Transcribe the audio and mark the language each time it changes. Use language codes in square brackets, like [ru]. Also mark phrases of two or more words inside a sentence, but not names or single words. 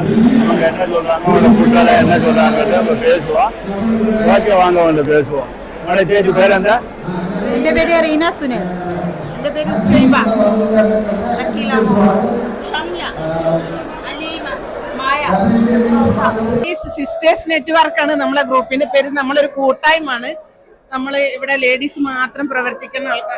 [ta] அவங்க என்ன சொல்றாங்க, அவங்க கூட்டாள என்ன சொல்றாங்கன்னு நம்ம பேசுவோம். ஓகே, வாங்க வந்து பேசுவோம். உங்களோட [ml] ചേച്ചി പേരെന്താ? എന്റെ പേര് റീന സുനിൽ. എൻ്റെ പേര് സൈബ, ഷക്കീല, ഷംല, അലീമ, മായ, സിസ്റ്റേഴ്സ് നെറ്റ്വർക്കാണ് നമ്മളെ ഗ്രൂപ്പിന്റെ പേര്. നമ്മളൊരു കൂട്ടായ്മയാണ്. നമ്മൾ ഇവിടെ ലേഡീസ് മാത്രം പ്രവർത്തിക്കുന്ന ആൾക്കാർ.